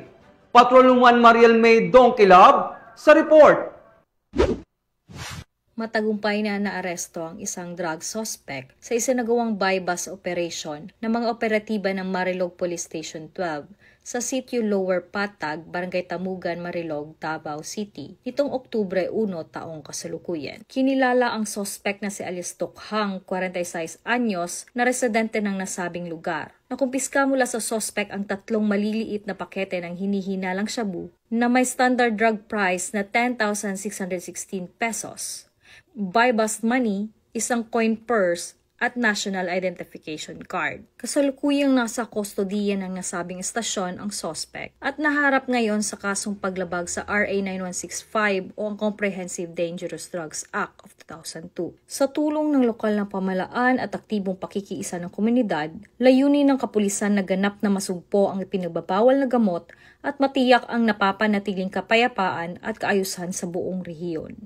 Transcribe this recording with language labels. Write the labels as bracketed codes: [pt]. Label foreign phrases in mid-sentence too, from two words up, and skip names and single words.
[tl] Patrolman Mariel May Dongkilab sa report. Matagumpay na naaresto ang isang drug suspect sa isinagawang [en] buy-bust operation [tl] ng mga operatiba ng Marilog Police Station 12 sa sitio Lower Patag, Barangay Tamugan, Marilog, Davao City, nitong Oktubre 1 taong kasalukuyan. Kinilala ang suspect na si Alice Tokhang, 46 anyos, na residente ng nasabing lugar. Nakumpiska mula sa suspect ang 3 maliliit na pakete ng hinihinalang shabu na may [en] standard drug price [tl] na 10,616 pesos. [en] Buy-bust money, [tl] isang coin purse, at [en] national identification card. [tl] Kasalukuyang nasa kustodiya ng nasabing estasyon ang suspect at naharap ngayon sa kasong paglabag sa RA 9165 o ang Comprehensive Dangerous Drugs Act of 2002. Sa tulong ng lokal na pamahalaan at aktibong pakikiisa ng komunidad, layunin ng kapulisan na ganap na masugpo ang ipinagbabawal na gamot at matiyak ang napapanatiling kapayapaan at kaayusan sa buong rehiyon.